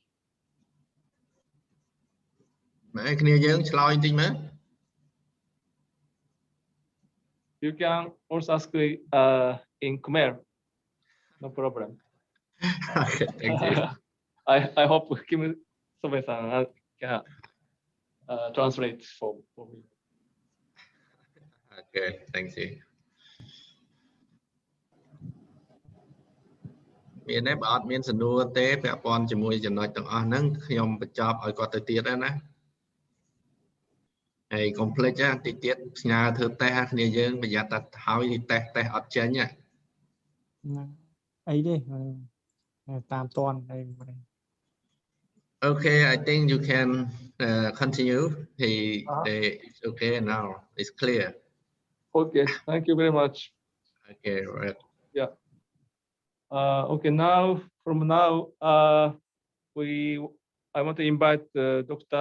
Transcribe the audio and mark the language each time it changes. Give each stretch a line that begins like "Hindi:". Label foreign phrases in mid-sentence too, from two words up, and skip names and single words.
Khmer: អ្នកគ្នាយើងឆ្លើយបន្តិចមើល
English: You can also ask in Khmer. No problem. Okay, thank you. I hope Kim Sobe-san can translate for me. Okay, thank you.
Khmer: មានទេបើអត់មានសំណួរទេពាក់ព័ន្ធជាមួយចំណុចទាំងអស់ហ្នឹងខ្ញុំបញ្ចប់ឲ្យគាត់ទៅទៀតហើយណាហើយកុំភ្លេចណាតិចទៀតផ្ញើធ្វើតេស្តគ្នាយើងប្រយ័ត្នតែហើយតេស្តអត់ចេញណា អីទេតាមតនអី
English: Okay, I think you can continue. It's okay now. It's clear. Okay, thank you very much. Okay, right. Yeah. Okay, now I want to invite Dr.